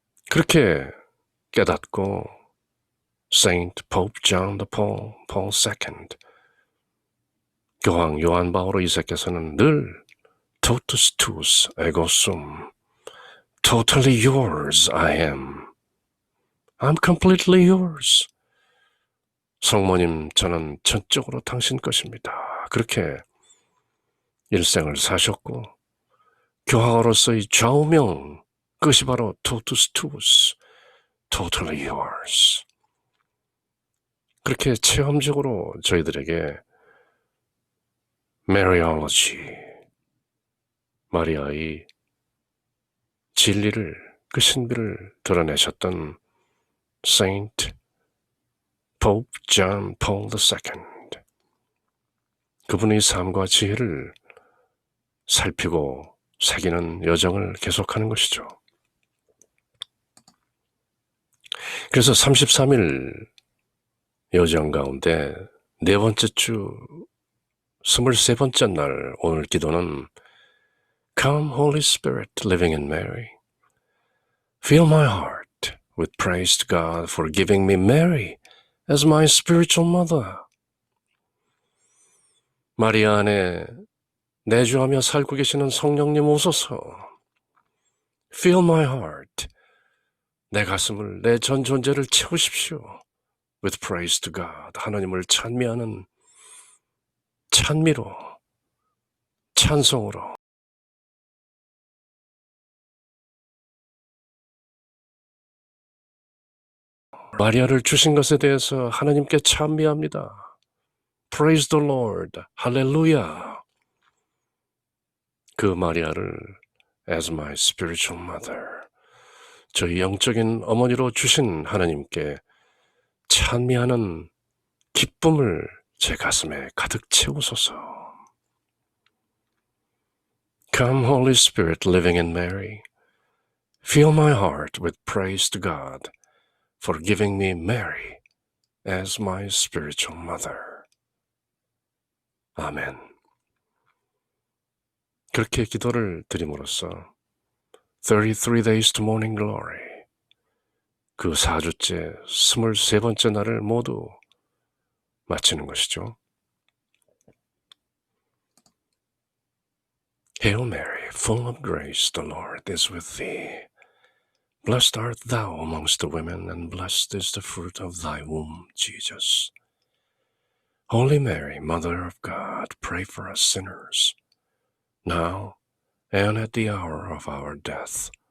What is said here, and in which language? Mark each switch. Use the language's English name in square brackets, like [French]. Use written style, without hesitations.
[Korean] 그렇게 깨닫고 Saint Pope John Paul II, 교황 요한 바오로 2세께서는 늘 [Latin] totus tuus ego sum, [English] totally yours I am. I'm completely yours. [Korean] 성모님, 저는 전적으로 당신 것입니다. 그렇게 일생을 사셨고 교황으로서의 좌우명, 그것이 바로 [Latin] totus tuus, [English] totally yours. [Korean] 그렇게 체험적으로 저희들에게 Mariology, 마리아의 진리를, 그 신비를 드러내셨던 Saint Pope John Paul II, 그분의 삶과 지혜를 살피고 새기는 여정을 계속하는 것이죠. 그래서 33일 여정 가운데 네 번째 주 23번째 날 오늘 기도는 [English] Come Holy Spirit living in Mary, fill my heart with praise to God for giving me Mary as my spiritual mother. [Korean] 마리아 안에 내주하며 살고 계시는 성령님 오소서. [English] Fill my heart, [Korean] 내 가슴을, 내 전 존재를 채우십시오. [English] With praise to God, [Korean] 하나님을 찬미하는 찬미로, 찬송으로. 마리아를 주신 것에 대해서 하나님께 찬미합니다. [English] Praise the Lord, 할렐루야. [Korean] 그 마리아를 [English] as my spiritual mother, [Korean] 저희 영적인 어머니로 주신 하나님께 찬미하는 기쁨을 제 가슴에 가득 채우소서. [English] Come, Holy Spirit, living in Mary, fill my heart with praise to God for giving me Mary as my spiritual mother. [Korean] 아멘. 그렇게 기도를 드림으로써 33 Days to Morning Glory, 그 4주째 23번째 날을 모두 마치는 것이죠. [English] Hail Mary, full of grace, the Lord is with thee. Blessed art thou amongst the women, and blessed is the fruit of thy womb, Jesus. Holy Mary, Mother of God, pray for us sinners, now and at the hour of our death.